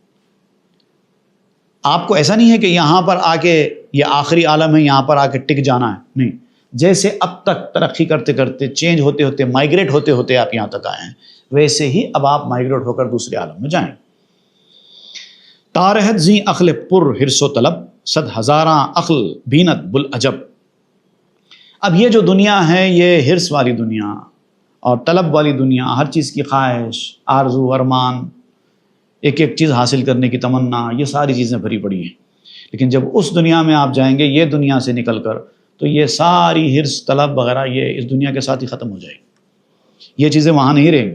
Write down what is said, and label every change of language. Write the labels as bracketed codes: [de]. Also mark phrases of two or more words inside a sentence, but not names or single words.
[ur] آپ کو ایسا نہیں ہے کہ یہاں پر آ کے یہ آخری عالم ہے، یہاں پر آ کے ٹک جانا ہے، نہیں، جیسے اب تک ترقی کرتے کرتے، چینج ہوتے ہوتے، مائگریٹ ہوتے ہوتے آپ یہاں تک آئے ہیں، ویسے ہی اب آپ مائگریٹ ہو کر دوسرے عالم میں جائیں۔ [fa] تارہت زی عقل پر حرص و طلب، صد ہزاراں عقل بینت بلعجب۔ [ur] اب یہ جو دنیا ہے، یہ حرص والی دنیا اور طلب والی دنیا، ہر چیز کی خواہش، آرزو، ارمان، ایک ایک چیز حاصل کرنے کی تمنا، یہ ساری چیزیں بھری پڑی ہیں۔ لیکن جب اس دنیا میں آپ جائیں گے، یہ دنیا سے نکل کر، تو یہ ساری حرص، طلب وغیرہ یہ اس دنیا کے ساتھ ہی ختم ہو جائے گی، یہ چیزیں وہاں نہیں رہیں گی۔